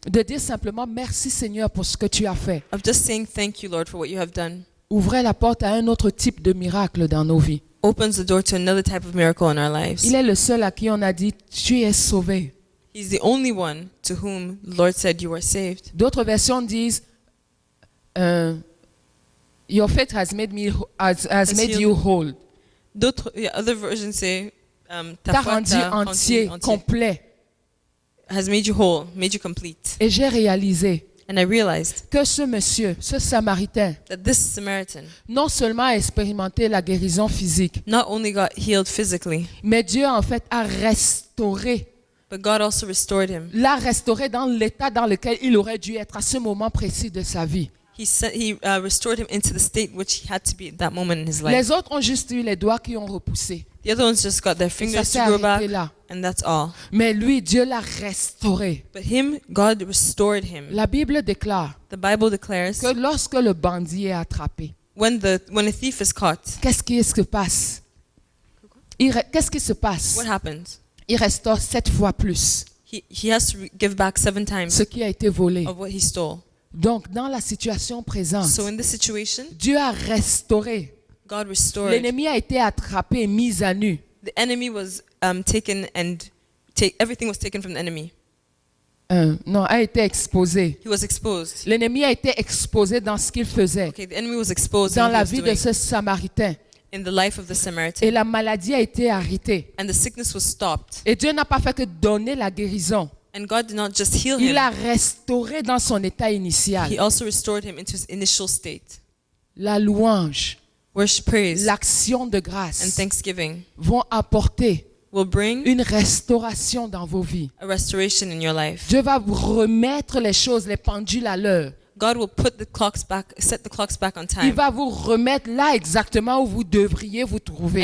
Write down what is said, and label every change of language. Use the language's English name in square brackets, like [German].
[French] de dire simplement merci Seigneur pour ce que tu as fait, [English] of just saying thank you, Lord, for what you have done, [French] ouvrait la porte à un autre type de miracle dans nos vies. [English] opens the door to another type of miracle in our lives. [French] Il est le seul à qui on a dit tu es sauvé. [English] He's the only one to whom the Lord said you are saved. [French] D'autres versions disent [English] your faith has made you whole. Other versions say, ta [French] T'as foi rendu t'a entier, complet. [English] has made you whole, made you complete. [French] Et j'ai réalisé [English] And I realized [French] que ce monsieur, ce Samaritain, [English] that this Samaritan [French] non seulement a expérimenté la guérison physique, [English] not only got healed physically, [French] mais Dieu en fait a restauré, [English] but God also restored him. [French] l'a restauré dans l'état dans lequel il aurait dû être à ce moment précis de sa vie. [English] He restored him into the state which he had to be at that moment in his life. [French] Les autres ont juste eu les doigts qui ont repoussé. [English] The other ones just got their [French] Ça [English] fingers [French] s'est [English] to grow back, [French] arrêté là. [English] and that's all. [French] Mais lui, Dieu l'a restauré. [English] But him, God restored him. [French] La Bible déclare [English] The Bible declares [French] que lorsque le bandit est attrapé, [English] when a thief is caught, [French] qu'est-ce qui se passe? Qu'est-ce qui se passe? [English] what happens? [French] Il restaure 7 fois plus. [English] he has to give back 7 times [French] ce qui a été volé. [English] of what he stole. [French] Donc, dans la situation présente, [English] So in this situation, [French] Dieu a restauré. [English] God restored. [French] L'ennemi a été attrapé et mis à nu. [English] The enemy was taken and everything was taken from the enemy. [French] Non, a été exposé. [English] He was exposed. [French] L'ennemi a été exposé dans ce qu'il faisait, [English] Okay, the enemy was exposed [French] dans [English] in what he [French] la [English] was [French] vie de [English] doing [French] ce Samaritain. [English] in the life of the [French] Et [English] Samaritan. [French] la maladie a été arrêtée. [English] And the sickness was stopped. [French] Et Dieu n'a pas fait que donner la guérison. [English] And God did not just heal [French] Il [English] him, [French] l'a restauré dans son état initial. [English] he also restored him into his initial state. [French] La louange, [English] Worship, praise, [French] l'action de [English] and [French] grâce [English] thanksgiving [French] vont apporter [English] will bring [French] une restauration dans vos vies. [English] a restoration in your life. [French] Dieu va vous remettre les choses, les pendules à l'heure. [English] God will put the clocks back, set the clocks back on [French] Il [English] time. [French] va vous remettre là exactement où vous devriez vous trouver